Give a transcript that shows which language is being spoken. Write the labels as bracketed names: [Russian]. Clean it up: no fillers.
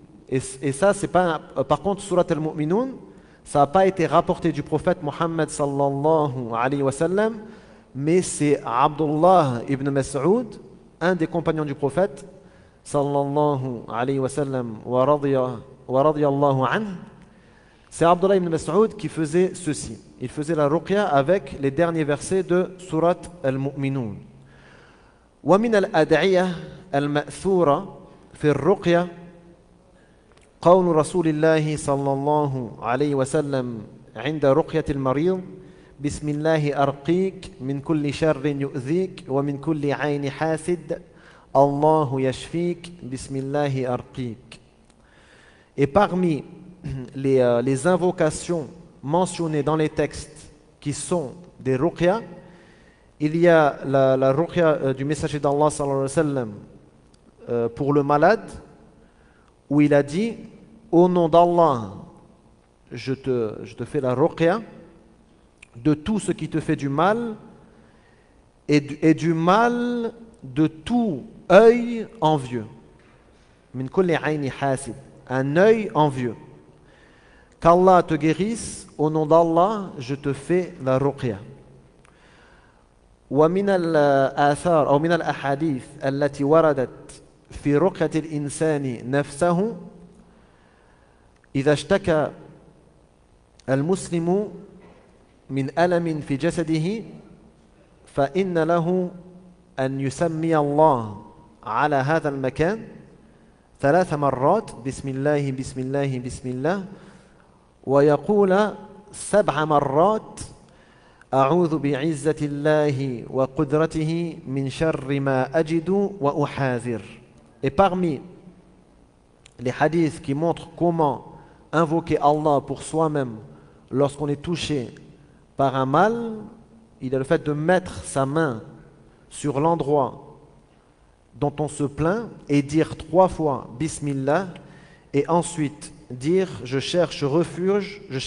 [French] Et ça, c'est pas. Par contre, Surat Al-Mu'minun, ça n'a pas été rapporté du prophète Mohammed sallallahu alayhi wa sallam, mais c'est Abdullah ibn Mas'ud, un des compagnons du prophète sallallahu alayhi wa sallam, wa radiya wa radiyallahu anhu, c'est Abdullah ibn Mas'ud qui faisait ceci. Il faisait la ruqya avec les derniers versets de Surat Al-Mu'minun. [Arabic] ومن الأدعية المأثورة في الرقية قول رسول الله صلى الله عليه وسلم عند رقية المريض بسم الله أرقيك من كل شر يؤذيك ومن كل عين حاسد الله يشفيك بسم الله أرقيك. [French] Et parmi les invocations mentionnées dans les textes qui sont des ruqya, il y a la ruqya du messager d'Allah sallallahu alayhi wa sallam pour le malade, où il a dit au nom d'Allah, je te fais la ruqya de tout ce qui te fait du mal et du mal de tout œil envieux. [Arabic] Min kulli ayni hasid, [French] un œil envieux. Qu'Allah te guérisse, au nom d'Allah, je te fais la ruqya. [Arabic] ومن الآثار أو من الأحاديث التي وردت في رقية الإنسان نفسه إذا اشتكى المسلم من ألم في جسده فإن له أن يسمي الله على هذا المكان 3 مرات بسم الله بسم الله بسم الله ويقول 7 مرات أعوذ بعزة الله وقدرته من شر ما أجد وأحاذر. [French] Et parmi les hadiths qui montrent comment invoquer Allah pour soi-même lorsqu'on est touché par un mal, il y a le fait de mettre sa main sur l'endroit dont on se plaint et dire 3 fois Bismillah et ensuite dire je cherche refuge